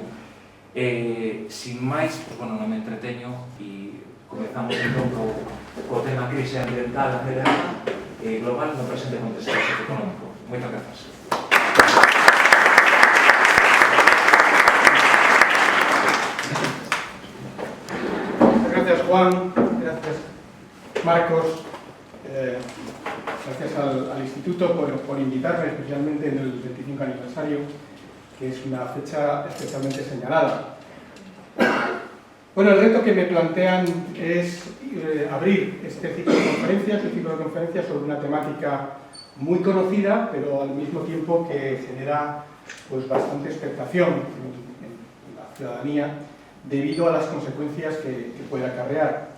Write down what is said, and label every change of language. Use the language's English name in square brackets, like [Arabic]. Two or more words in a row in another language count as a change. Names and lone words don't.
[Galician] Sin máis, non me entreteño e comezamos entón co tema crise ambiental acelerada e global no presente contexto socioeconómico. Moitas grazas. [Spanish] Gracias, Juan. Gracias, Marcos. Gracias al Instituto por invitarme, especialmente en el 25 aniversario, que es una fecha especialmente señalada. Bueno, el reto que me plantean es abrir este ciclo de conferencias sobre una temática muy conocida, pero al mismo tiempo que genera bastante expectación en la ciudadanía debido a las consecuencias que puede acarrear.